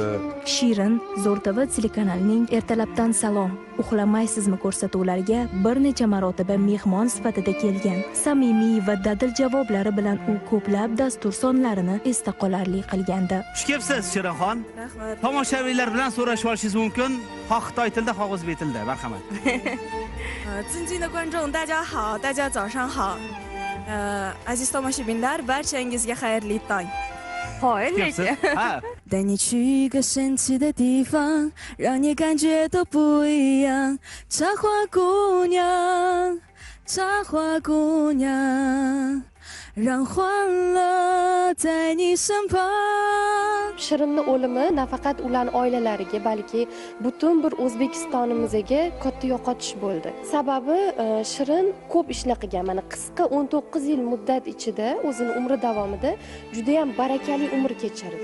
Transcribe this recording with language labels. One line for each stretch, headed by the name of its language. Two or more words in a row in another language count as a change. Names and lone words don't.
Uzbek: Shirin Zo'r TV telekanalining Ertalabdan salom, uxlamaysizmi ko'rsatuvlariga bir necha marotaba mehmon sifatida kelgan. Samimiy va dadil javoblari bilan u ko'plab dastur sonlarini esda qolarli qilgandi. Xush kelibsiz Shirinxon. Rahmat. Tomoshabinlar bilan so'rashib olishingiz mumkin. Xoh Xitoy tilida, xoh o'zbek tilida. Marhamat.
Chinese: 尊敬的观众大家好，大家早上好。
Uzbek: aziz tomoshabinlar, barchangizga xayrli tong. Ha.
Chinese: 带你去一个神奇的地方，让你感觉都不一样。插花姑娘，插花姑娘，让欢乐在你身旁。
Uzbek: Shirinning o'limi nafaqat ularning oilalariga, balki butun bir O'zbekistonimizga katta yo'qotish bo'ldi. Sababi Shirin ko'p ishlar qilgan. Mana qisqa 19 yil muddat ichida o'zining umri davomida juda ham barakali umr kechirdi.